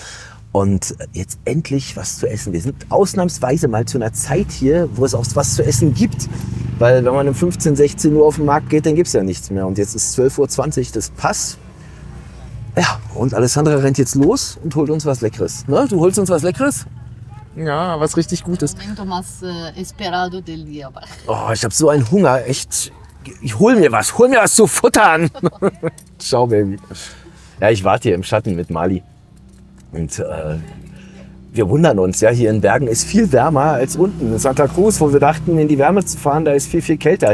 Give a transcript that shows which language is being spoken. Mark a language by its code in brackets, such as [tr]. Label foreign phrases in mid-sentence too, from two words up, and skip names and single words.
[de] Und jetzt endlich was zu essen. Wir sind ausnahmsweise mal zu einer Zeit hier, wo es auch was zu essen gibt. Weil wenn man um 15, 16 Uhr auf den Markt geht, dann gibt es ja nichts mehr. Und jetzt ist 12:20 Uhr, das passt. Ja, und Alessandra rennt jetzt los und holt uns was Leckeres. Ne? Du holst uns was Leckeres? Ja, was richtig Gutes. [es] Momento más esperado del día. [de] Oh, ich habe so einen Hunger, echt. Hol mir was zu futtern. Ciao, Baby. Ja, ich warte hier im Schatten mit Mali. Und wir wundern uns, ja, hier in Bergen ist viel wärmer als unten. In Santa Cruz, wo wir dachten, in die Wärme zu fahren, da ist viel, viel kälter.